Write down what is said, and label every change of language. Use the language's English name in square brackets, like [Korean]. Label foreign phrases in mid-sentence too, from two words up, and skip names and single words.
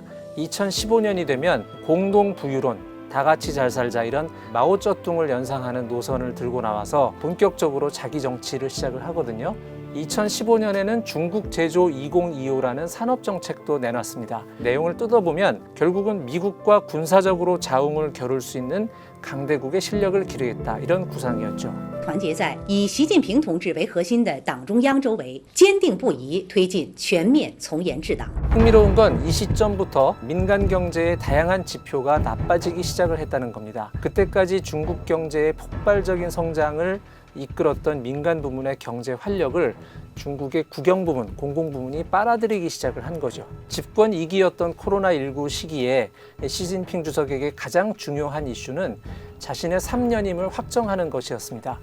[Korean] 2015년이 되면 공동부유론, 다 같이 잘 살자 이런 마오쩌둥을 연상하는 노선을 들고 나와서 본격적으로 자기 정치를 시작을 하거든요. 2015년에는 중국 제조 2025라는 산업정책도 내놨습니다. 내용을 뜯어보면 결국은 미국과 군사적으로 자웅을 겨룰 수 있는 강대국의 실력을 기르겠다 이런 구상이었죠. [Chinese] 团结在以习近平同志为核心的党中央周围，坚定不移推进全面从严治党。 [Korean] 흥미로운 건 이 시점부터 민간 경제의 다양한 지표가 나빠지기 시작을 했다는 겁니다. 그때까지 중국 경제의 폭발적인 성장을 이끌었던 민간 부문의 경제 활력을 중국의 국영 부문, 공공 부문이 빨아들이기 시작을 한 거죠. 집권 2기였던 코로나19 시기에 시진핑 주석에게 가장 중요한 이슈는 자신의 3년임을 확정하는 것이었습니다.